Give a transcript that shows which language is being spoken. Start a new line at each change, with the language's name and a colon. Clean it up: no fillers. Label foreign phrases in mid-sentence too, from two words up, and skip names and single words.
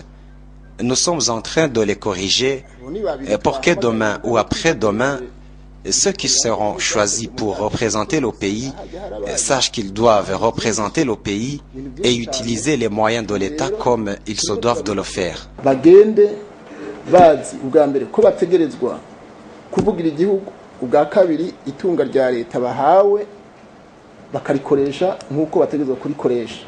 French: Nous sommes en train de les corriger pour que demain ou après-demain, ceux qui seront choisis pour représenter le pays sachent qu'ils doivent représenter le pays et utiliser les moyens de l'État comme ils se doivent de le faire.
Rundi: Bazi ubwa mbere ko bategerezwa kuvugira igihugu, ubwa kabiri itunga rya leta bahawe bakarikoresha nkuko bategerezwa kurikoresha.